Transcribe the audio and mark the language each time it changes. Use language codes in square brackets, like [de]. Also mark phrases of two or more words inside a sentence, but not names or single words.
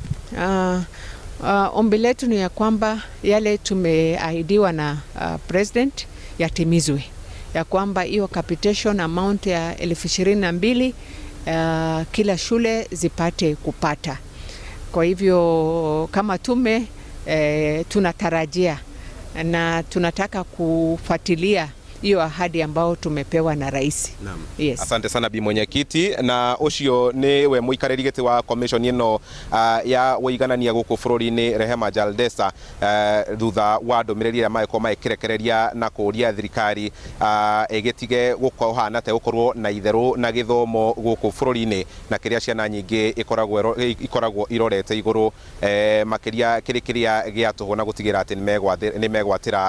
[sw] Ombi letu ni ya kwamba yale tumeahidiwa na president yatimizwe, ya kwamba hiyo [en] capitation amount [sw] ya 22,000 kila shule zipate kupata. Kwa hivyo kama tume tunatarajia na tunataka kufuatilia hiyo ahadi ambao tumepewa na rais. Yes. Asante sana Bi Mwenyekiti, [ki] na ucio ni we muikariri giti wa commission ino ya wiganania guku bururi-ini Rehema Jaldesa thutha wa ndumiriri ya maiko maikirekereria na kuria thirikari egetige gukohana te gukorwo na itheru na githomo guku bururi-ini na kiria ciana nyingi ikoragwo irorete iguru makiria kiria giatuhwo na gutigira ati ni megwatira githomo.